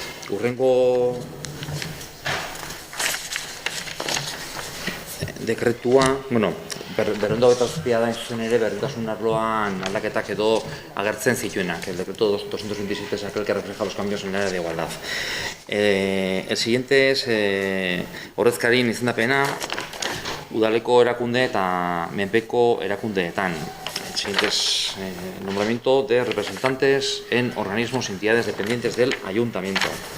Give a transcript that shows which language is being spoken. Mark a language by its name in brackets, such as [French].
[Basque] Urrengo dekretua, berrehun eta zazpia da zuzen ere berdintasun arloan aldaketak edo agertzen zituenak. [Spanish] El decreto 227 es aquel que refleja los cambios en el área de igualdad. El siguiente es [Basque] ordezkarien izendapena udaleko erakunde eta menpeko erakundeetan. [Spanish] El siguiente es nombramiento de representantes en organismos y entidades dependientes del ayuntamiento.